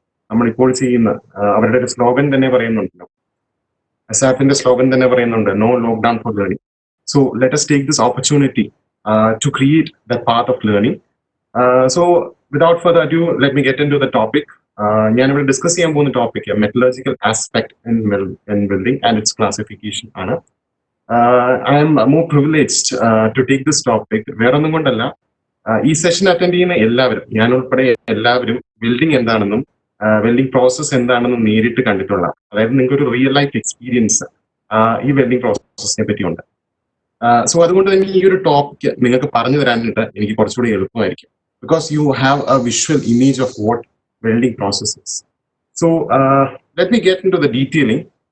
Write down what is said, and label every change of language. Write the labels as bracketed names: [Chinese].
[Malayalam] നമ്മളിപ്പോൾ ചെയ്യുന്ന അവരുടെ ഒരു സ്ലോഗൻ തന്നെ പറയുന്നുണ്ടല്ലോ, അസാപ്പിന്റെ സ്ലോഗൻ തന്നെ പറയുന്നുണ്ട്, [English] No lockdown for learning. So let us take this opportunity to create that path of learning. So without further ado, let me get into the topic. [Malayalam] ഞാനിവിടെ discuss ചെയ്യാൻ പോകുന്ന topic [English] metallurgical aspect in welding and its classification [Malayalam] ആണ്. [English] I am more privileged to take this topic. [Malayalam] വേറൊന്നും കൊണ്ടല്ല, ഈ session attend ചെയ്യുന്ന എല്ലാവരും, ഞാൻ ഉൾപ്പെടെ എല്ലാവരും വെൽഡിംഗ് എന്താണെന്നും വെൽഡിംഗ് പ്രോസസ് എന്താണെന്നും നേരിട്ട് കണ്ടിട്ടുള്ള, അതായത് നിങ്ങൾക്ക് ഒരു റിയൽ ലൈഫ് എക്സ്പീരിയൻസ് ഈ വെൽഡിംഗ് പ്രോസസ്സിനെ പറ്റിയുണ്ട്. സോ അതുകൊണ്ട് തന്നെ ഈ ഒരു ടോപ്പിക് നിങ്ങൾക്ക് പറഞ്ഞു തരാനായിട്ട് എനിക്ക് കുറച്ചുകൂടി എളുപ്പമായിരിക്കും, [English] because you have a visual image of what welding process is. So let me get into the detailing.